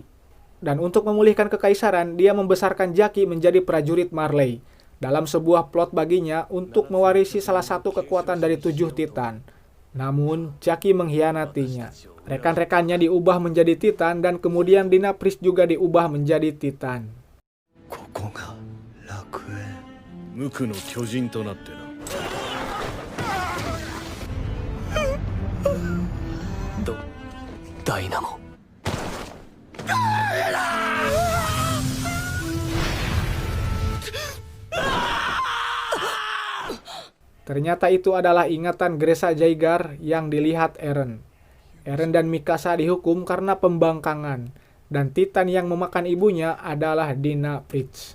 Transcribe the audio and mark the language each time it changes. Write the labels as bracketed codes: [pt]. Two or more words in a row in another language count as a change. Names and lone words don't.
[id] Dan untuk memulihkan kekaisaran, dia membesarkan Jackie menjadi prajurit Marley, dalam sebuah plot baginya untuk mewarisi salah satu kekuatan dari 7 Titan. Namun, Jackie mengkhianatinya. Rekan-rekannya diubah menjadi Titan dan kemudian Dina Prytz juga diubah menjadi Titan. [ja] ここが楽園。無垢の巨人となってな。ダイナモ。 [id] Ternyata itu adalah ingatan Gresa Jaeger yang dilihat Eren. Eren dan Mikasa dihukum karena pembangkangan, dan Titan yang memakan ibunya adalah Dina Prytz.